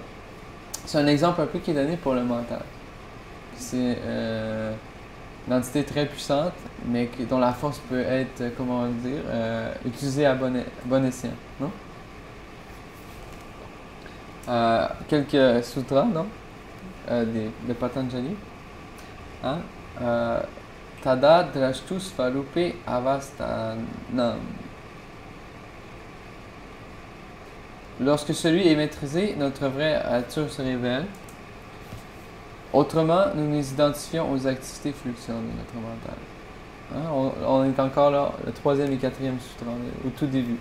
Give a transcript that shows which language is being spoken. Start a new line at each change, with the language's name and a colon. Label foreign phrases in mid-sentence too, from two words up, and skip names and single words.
French: C'est un exemple un peu qui est donné pour le mental. C'est une entité très puissante, mais dont la force peut être, comment dire, utilisée à bon escient. Non? Quelques sutras, non? De Patanjali. Hein?
Sanskrit: तदा द्रष्टु स्वरूपे अवस्थानम्.
French: Lorsque celui est maîtrisé, notre vraie nature se révèle. Autrement, nous nous identifions aux activités fluctuantes de notre mental. Hein? On est encore là, le 3e et 4e sutra, au tout début.